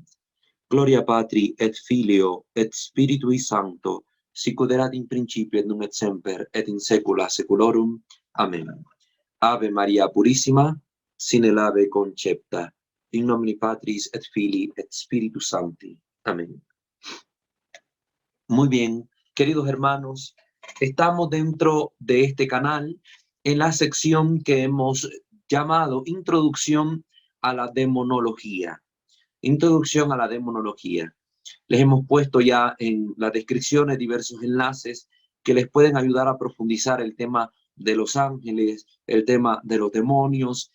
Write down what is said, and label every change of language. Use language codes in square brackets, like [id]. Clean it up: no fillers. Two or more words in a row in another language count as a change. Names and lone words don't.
[la] Gloria Patri et Filio et Spiritui Sancto, sicut erat in principio et nunc et semper et in saecula saeculorum. [es] Amén. [la] Ave Maria Purissima, sine ave concepta, in nomine Patris et Filii et Spiritus Sancti. [es] Amén. Muy bien, queridos hermanos, estamos dentro de este canal en la sección que hemos llamado Introducción a la Demonología. Introducción a la Demonología. Les hemos puesto ya en las descripciones diversos enlaces que les pueden ayudar a profundizar el tema de los ángeles, el tema de los demonios.